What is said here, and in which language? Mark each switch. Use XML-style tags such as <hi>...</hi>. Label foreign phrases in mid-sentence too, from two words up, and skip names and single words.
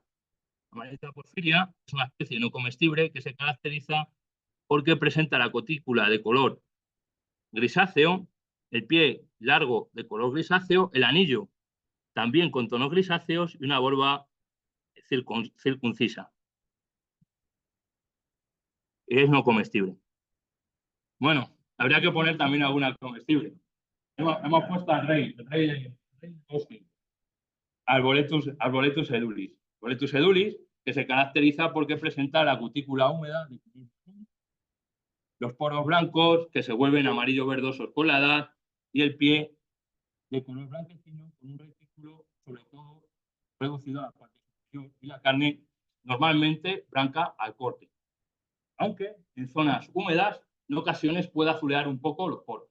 <es>La amanita porfiria es una especie no comestible que se caracteriza porque presenta la cutícula de color grisáceo, el pie largo de color grisáceo, el anillo también con tonos grisáceos y una volva circuncisa. Es no comestible. Bueno, habría que poner también alguna comestible. Hemos puesto al rey de bosque, Arboletus edulis. Arboletus edulis, que se caracteriza porque presenta la cutícula húmeda, los poros blancos que se vuelven amarillo verdosos con la edad y el pie de color blanquecino con un retículo sobre todo reducido a la parte superior y la carne normalmente blanca al corte, aunque en zonas húmedas en ocasiones puede azulear un poco los poros.</es>